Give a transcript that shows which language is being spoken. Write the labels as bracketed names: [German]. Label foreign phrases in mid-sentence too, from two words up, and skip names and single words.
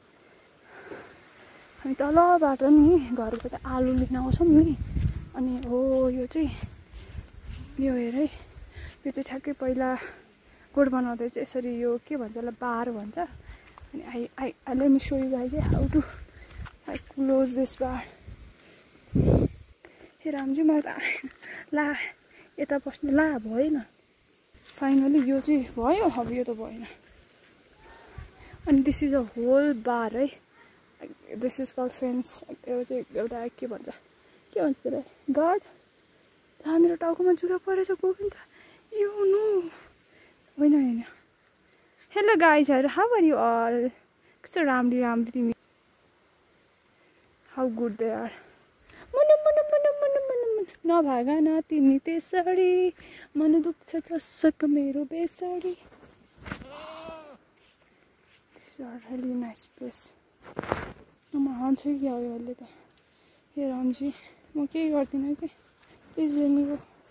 [Nepali] हामी तलबाट नि घरबाट आलु लिन आउँछौँ नि अनि हो यो चाहिँ यो हेर है यो चाहिँ ठ्याक्कै पहिला गोड बनाउँदै चाहिँ यसरी यो के भन्छ यसलाई बार भन्छ अनि [English] I let me show you guys how to I close this bar [Nepali] हे रामजी मलाई त ला यता बस्नु ला भएन फाइनली यो चाहिँ भयो अब यो त भएन अनि [English] this is a hole bar [Nepali] है [English] this is call fence [Nepali] यो चाहिँ एउटा के भन्छ त्यसलाई गार्ड ला मेरो टाउकोमा जुरा परेछ गयो त यो नो होइन होइन हेलो गाइजहरू [English] how are you all [Nepali] कस्तो राम्री तिमी [English] how good they are [Nepali] मन नभाग न तिमी त्यसरी मन दुख्छ चसक मेरो बेसरी [English] really nice place [Nepali] म हान्छ कि आयो अहिले त हे रामजी म केही गर्दिनँ कि [English] please let go